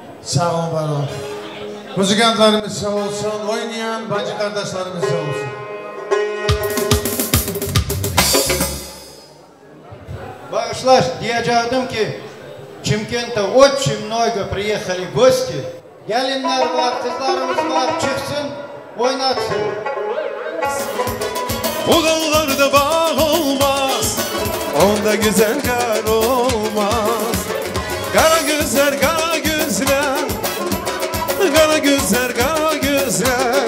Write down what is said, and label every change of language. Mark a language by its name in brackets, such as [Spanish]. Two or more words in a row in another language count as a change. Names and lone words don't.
[Turkish] Sağ olun, var olun. Müzikantlarımız sağ olsun, oynayan bacı kardeşlerimiz sağ olsun. Bağışlar, diyecektim ki Çimkent'e [Russian] очень много приехали гости. [Turkish] Gelinler var, kızlarımız var, çıksın, oynatsın. Bu dağlarda bağ olmaz, onda güzel kar olmaz. Kara gözler, kara gözler, kara gözler, kara gözler.